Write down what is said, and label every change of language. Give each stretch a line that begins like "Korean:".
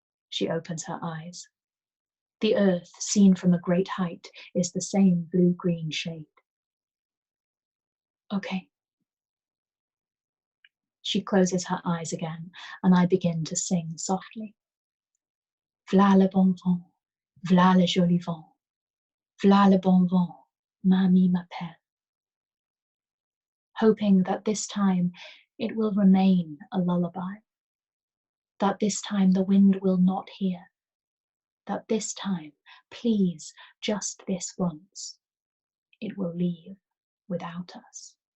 English: She opens her eyes. The earth, seen from a great height, is the same blue-green shade. Okay. She closes her eyes again, and I begin to sing softly.
French: V'là le bon vent, v'là le joli vent, v'là le bon vent, mamie m'appelle.
English: Hoping that this time it will remain a lullaby, that this time the wind will not hear, that this time, please, just this once, it will leave without us.